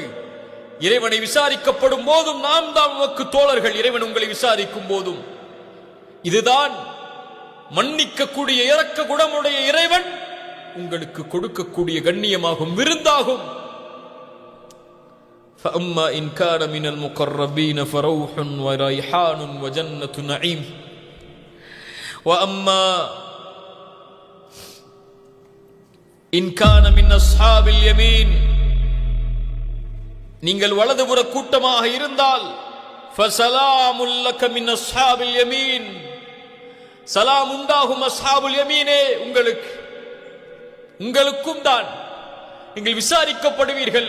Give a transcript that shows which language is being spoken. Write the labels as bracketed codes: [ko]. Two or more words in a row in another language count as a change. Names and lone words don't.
[ta] இறைவனை விசாரிக்கப்படும் போதும் நாம் தான் உமக்கு தோழர்கள். இறைவன் உங்களை விசாரிக்கும் போதும் இதுதான் மன்னிக்கக்கூடிய இரக்க குணமுடைய இறைவன் உங்களுக்கு கொடுக்கக்கூடிய கண்ணியமாகும், விருந்தாகும். [ar] فأما إن كان من المقربين فروح وريحان وجنة نعيم وأما إن كان من أصحاب اليمين [ta] நீங்கள் வலதுபுற கூட்டமாக இருந்தால் [ar] فسلام لك من أصحاب اليمين [ta] சலாம் உண்டாகும் [ar] أصحاب اليمين [ta] உங்களுக்கும் தான். நீங்கள் விசாரிக்கப்படுவீர்கள்.